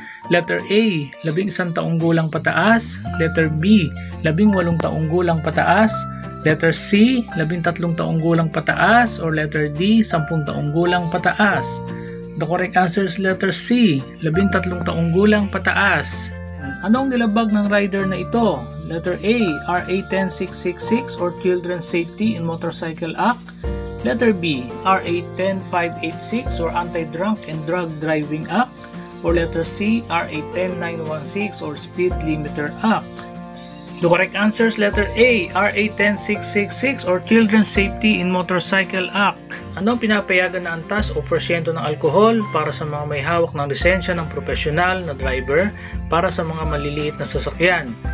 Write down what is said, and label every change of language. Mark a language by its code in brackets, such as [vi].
[tl] Letter A, 11 taong gulang pataas. Letter B, 18 taong gulang pataas. Letter C, 13 taong gulang pataas. Or letter D, 10 taong gulang pataas. [en] The correct answer is letter C, 13 [tl] taong gulang pataas. Anong nilabag ng rider na ito? [en] Letter A, RA 10666 or Children's Safety in Motorcycle Act. Letter B, RA 10586 or Anti-Drunk and Drug Driving Act. Or letter C, RA 10916 or Speed Limiter Act. The correct answer is letter A, RA 10666 or Children's Safety in Motorcycle Act. [tl] Ano ang pinapayagan na antas o porsyento ng alkohol para sa mga may hawak ng lisensya ng profesional na driver para sa mga maliliit na sasakyan?